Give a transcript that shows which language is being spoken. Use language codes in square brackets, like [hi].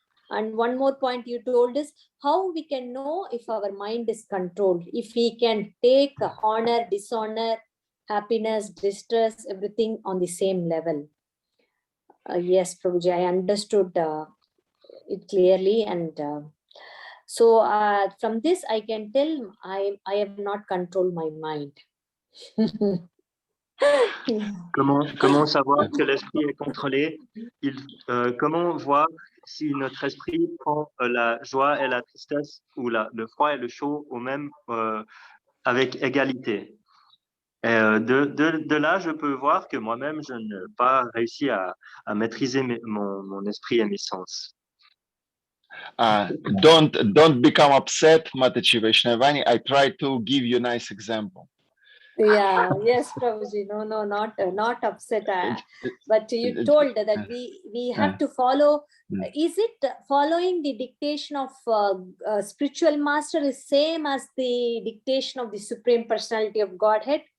[en] And one more point you told is how we can know if our mind is controlled, if we can take honor, dishonor, happiness, distress, everything on the same level. Yes, Prabhuji, I understood it clearly. And so from this, I can tell I have not controlled my mind. [fr] Comment savoir que l'esprit est contrôlé? Comment voir si notre esprit prend la joie et la tristesse ou le froid et le chaud au même avec égalité? Et de là, je peux voir que moi-même, je n'ai pas réussi à maîtriser mon esprit et mes sens. [en] Don't become upset, Mataji Vaishnavani. I try to give you a nice example. Yeah, yes, Prabhuji. No, not upset. But you told that we have to follow. Is it following the dictation of spiritual master is same as the dictation of the Supreme Personality of Godhead?